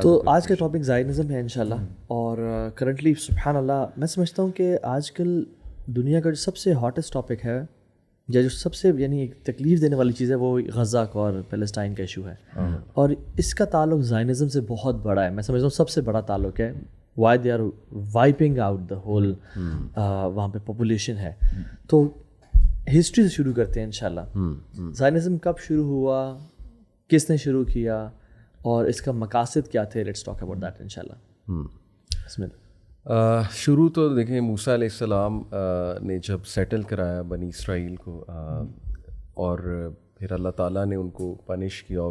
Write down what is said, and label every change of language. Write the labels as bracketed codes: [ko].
[ur] تو آج کا ٹاپک زائنزم ہے انشاءاللہ. اور کرنٹلی سبحان اللہ میں سمجھتا ہوں کہ آج کل دنیا کا جو سب سے ہاٹسٹ ٹاپک ہے, یا جو سب سے یعنی تکلیف دینے والی چیز ہے, وہ غزہ کا اور فلسطین کا ایشو ہے. اور اس کا تعلق زائنزم سے بہت بڑا ہے. میں سمجھتا ہوں سب سے بڑا تعلق ہے. [en] why they are wiping out the whole, [ur] وہاں پہ پاپولیشن ہے. تو ہسٹری سے شروع کرتے ہیں انشاءاللہ. زائنزم کب شروع ہوا, کس نے شروع کیا, اور اس کا مقاصد کیا تھے؟ [en] let's talk about that [ur] انشاءاللہ. بسم اللہ. شروع تو دیکھیں موسیٰ علیہ السلام نے جب سیٹل کرایا بنی اسرائیل کو, اور پھر اللہ تعالیٰ نے ان کو پنش کیا.